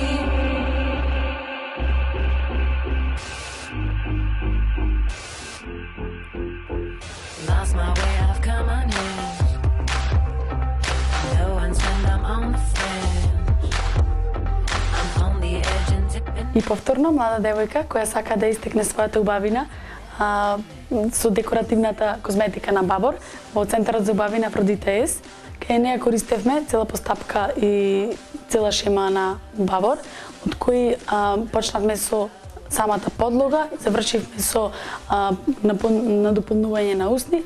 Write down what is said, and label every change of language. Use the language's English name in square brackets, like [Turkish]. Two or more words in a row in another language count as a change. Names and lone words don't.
[English] Lost my way, I've come unhinged. No one's when I'm on the fringe. I'm on the edge and tipping. [Macedonian] И повторно млада девојка која сака да истекне својата убавина со декоративната козметика на Babor во Центарот за убавина Афродита С. Кај неја користевме цела постапка и цела шема на Babor, од кои почнавме со самата подлога, завршивме со надополнување на усни.